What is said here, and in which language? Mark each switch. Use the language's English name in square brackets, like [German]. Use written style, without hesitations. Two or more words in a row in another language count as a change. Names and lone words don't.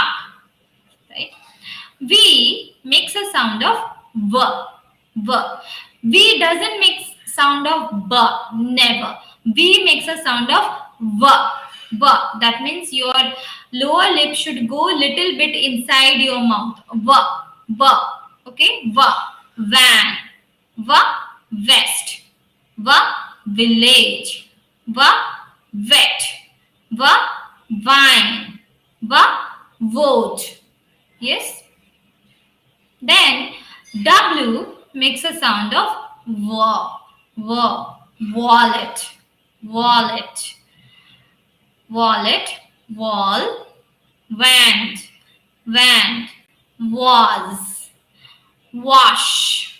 [English] Right. V makes a sound of v, v. V doesn't make sound of b, never. V makes a sound of v, v. That means your lower lip should go little bit inside your mouth. V, v. Okay, v. Van, v. Vest, v. Village, v. Vet, v. Vine, v. Vote. Yes. Then W makes a sound of w, w. Wallet, wallet, wallet, wall, wand, wand, was, wash.